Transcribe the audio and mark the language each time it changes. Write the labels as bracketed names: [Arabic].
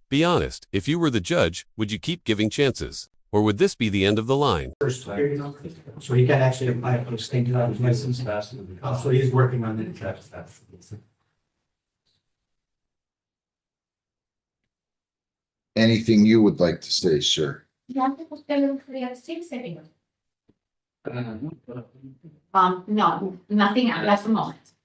[English] Be honest, if you were the judge, would you keep giving chances? Or would this be the end of the line? So he can actually apply for a state driver's license. So he's working on it. Anything you would like to say, sir? [Spanish] ¿Y antes usted le gustaría decir, señor? [English] No, nothing at the moment.